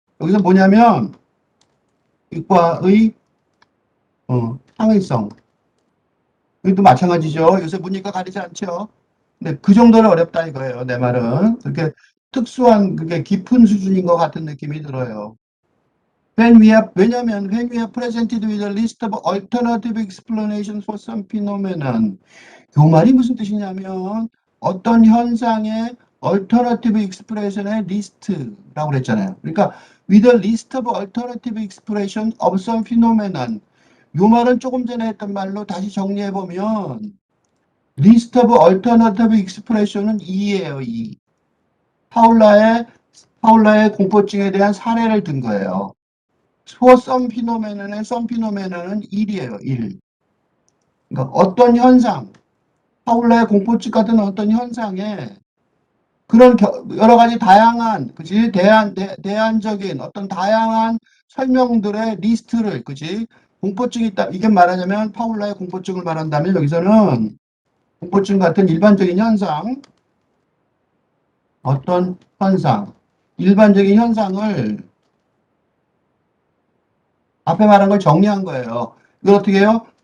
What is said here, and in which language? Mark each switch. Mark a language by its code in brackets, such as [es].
[ko] 여기서 뭐냐면, 이과의, 창의성. 이것도 마찬가지죠. 요새 문이과 가리지 않죠. 근데 그 정도는 어렵다 이거예요. 내 말은. 그렇게 특수한, 그게 깊은 수준인 것 같은 느낌이 들어요. [en] 왜냐면, when we are presented with a list of alternative explanations for some phenomenon. [ko] 요 말이 무슨 뜻이냐면, 어떤 현상의 alternative expression의 리스트라고 그랬잖아요. [en] 그러니까, with a list of alternative expression of some phenomenon. [ko] 요 말은 조금 전에 했던 말로 다시 정리해보면, list of alternative expression은 2예요, 2. 파울라의 공포증에 대한 사례를 든 거예요. for some phenomenon의 some phenomenon은 1이에요, 1. 그러니까 어떤 현상, 파울라의 공포증 같은 어떤 현상에 그런 여러 가지 다양한, 그지? 대안적인 어떤 다양한 설명들의 리스트를, 그지? 공포증이 있다. 이게 말하자면 파울라의 공포증을 말한다면 여기서는 공포증 같은 일반적인 현상, 어떤 현상, 일반적인 현상을 앞에 말한 걸 정리한 거예요. 이걸 어떻게 해요?